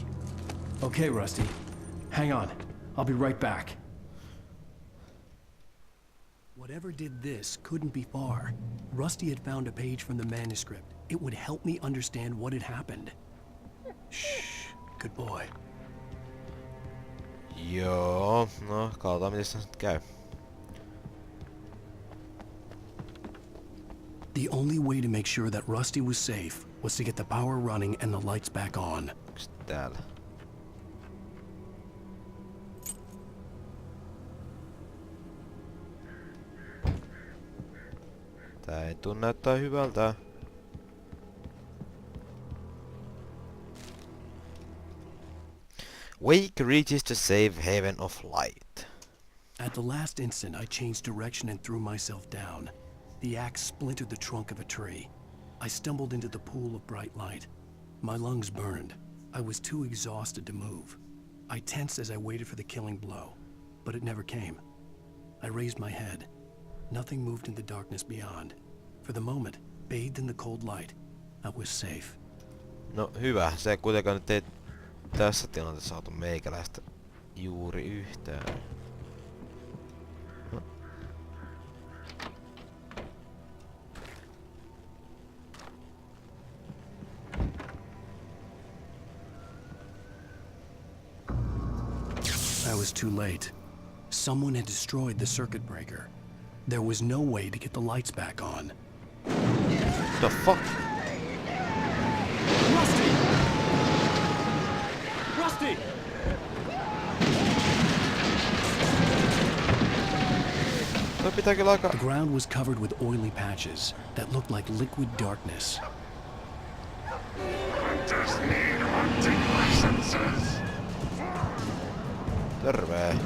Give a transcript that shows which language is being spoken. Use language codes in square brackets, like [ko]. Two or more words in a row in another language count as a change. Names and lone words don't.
[en] Okay, Rusty. Hang on. I'll be right back. Whatever did this couldn't be far. Rusty had found a page from the manuscript. It would help me understand what had happened. Shh. Good boy. [fi] Joo, no katsotaan miten se nyt käy. [en] The only way to make sure that Rusty was safe was to get the power running and the lights back on. [fi] Onks täällä? Tää ei tuu näyttää hyvältä. [en] Wake reaches the safe haven of light. At the last instant, I changed direction and threw myself down. The axe splintered the trunk of a tree. I stumbled into the pool of bright light. My lungs burned. I was too exhausted to move. I tensed as I waited for the killing blow, but it never came. I raised my head. Nothing moved in the darkness beyond. For the moment, bathed in the cold light, I was safe. [fi] No hyvä, se ei kuitenkaan nyt ei tässä tilanteessa saatu meikäläistä juuri yhtään. [en] No. I was too late. Someone had destroyed the circuit breaker. There was no way to get the lights back on. The fuck? Rusty! Rusty! [fi] Toi pitää kyllä aika... [en] The ground was covered with oily patches that looked like liquid darkness. [fi] Terve.